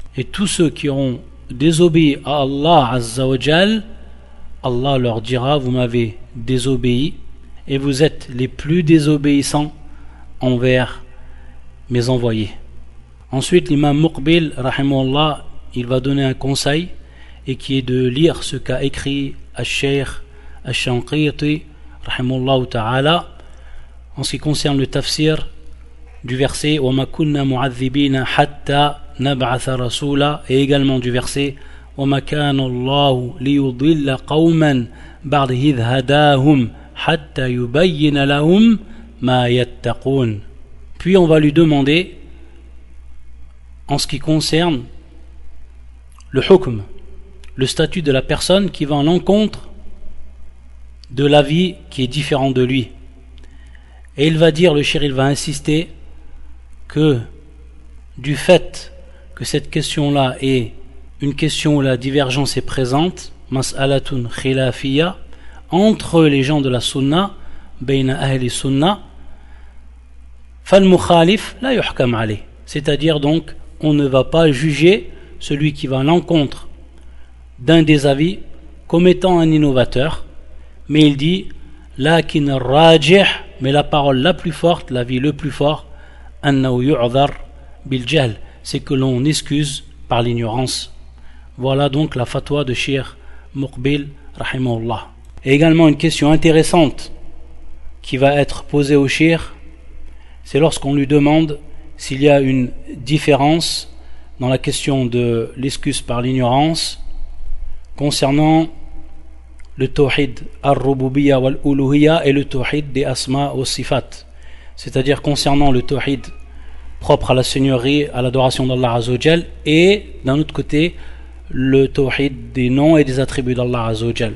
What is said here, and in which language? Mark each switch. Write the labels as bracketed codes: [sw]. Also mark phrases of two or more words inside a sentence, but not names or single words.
[fr] Et tous ceux qui auront désobéi à [ar] الله عز وجل, [fr] Allah leur dira, vous m'avez désobéi et vous êtes les plus désobéissants envers mes envoyés. Ensuite, l'imam Muqbil, rahimahullah, il va donner un conseil et qui est de lire ce qu'a écrit al-Cheikh al-Shanqiti [ar] رحمه الله تعالى [fr] en ce qui concerne le tafsir du verset [ar] وما كنا معذبين حتى نبعث رسولا, [fr] et également du verset [ar] وما كان الله ليضل قوما بعد إذ هداهم حتى يبين لهم ما يتقون. [fr] Puis on va lui demander en ce qui concerne le hukm, le statut de la personne qui va en l'encontre de l'avis qui est différent de lui. Et il va dire, le cheikh, il va insister que du fait que cette question-là est une question où la divergence est présente, [ar] مسألة خلافية, [fr] entre les gens de la sunna, [ar] بين أهل سنة, فالمخالف لا يحكم عليه, [fr] c'est-à-dire donc on ne va pas juger celui qui va à l'encontre d'un des avis comme étant un innovateur, mais il dit [ar] لكن الراجح, [fr] mais la parole la plus forte, l'avis le plus fort, [ar] أنه يعذر بالجهل, [fr] c'est que l'on excuse par l'ignorance. Voilà donc la fatwa de Cheikh Muqbil rahimahullah. Et également une question intéressante qui va être posée au cheikh, c'est lorsqu'on lui demande s'il y a une différence dans la question de l'excuse par l'ignorance concernant le [ar] توحيد الربوبية والألوهية [fr] et le tawhid des [ar] أسماء وصفات, [fr] c'est-à-dire concernant le tawhid propre à la seigneurie, à l'adoration d' [ar] الله عز وجل, [fr] et d'un autre côté le tawhid des noms et des attributs d' [ar] الله عز وجل.